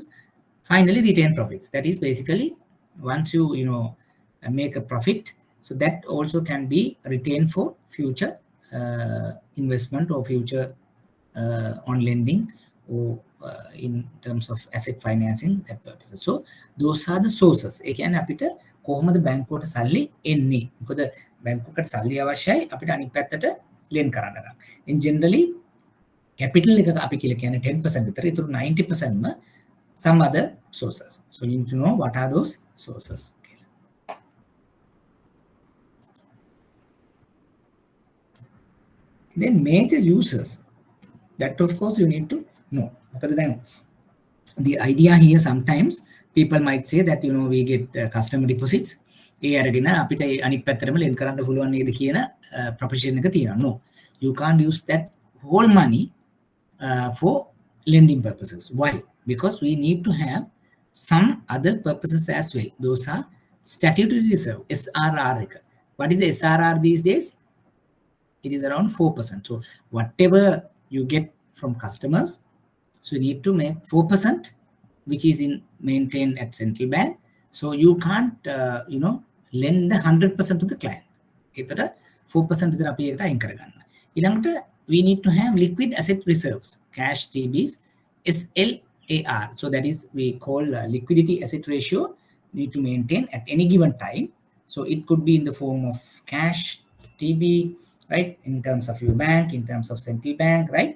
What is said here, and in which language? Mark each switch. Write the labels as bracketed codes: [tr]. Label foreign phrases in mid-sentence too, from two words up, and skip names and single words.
[en] Finally, retain profits. That is basically once you make a profit, so that also can be retained for future investment or future on lending or in terms of asset financing that purposes. So those are the sources. [si] ඒ කියන්නේ අපිට කොහොමද බැංකුවට සල්ලි එන්නේ? මොකද බැංකුවකට සල්ලි අවශ්‍යයි අපිට අනිත් පැත්තට lend කරන්න නම්. [en] In generally capital [si] එක අපි කියලා කියන්නේ 10% විතර. [en] ඒතර 90% ම some other sources. So you need to know what are those sources. Then major users, that of course you need to know. But then the idea here, sometimes people might say that we get customer deposits. [si] ඒ අරගෙන අපිට අනිත් පැත්තටම lend කරන්න පුළුවන් නේද කියන proposition එක තියෙනවා. [en] No, you can't use that whole money for lending purposes. Why? Because we need to have some other purposes as well. Those are statutory reserve, SRR. What is the SRR these days? It is around 4%. So whatever you get from customers, so you need to make 4%, which is maintained at central bank. So you can't lend the 100% to the client. [si] ඒතර 4% විතර අපි ඒකට අයින් කරගන්න. [en] ඊළඟට we need to have liquid asset reserves, cash TBs, SLAR. So that is we call liquidity asset ratio, need to maintain at any given time. So it could be in the form of cash TB, right, in terms of your bank, in terms of central bank, right?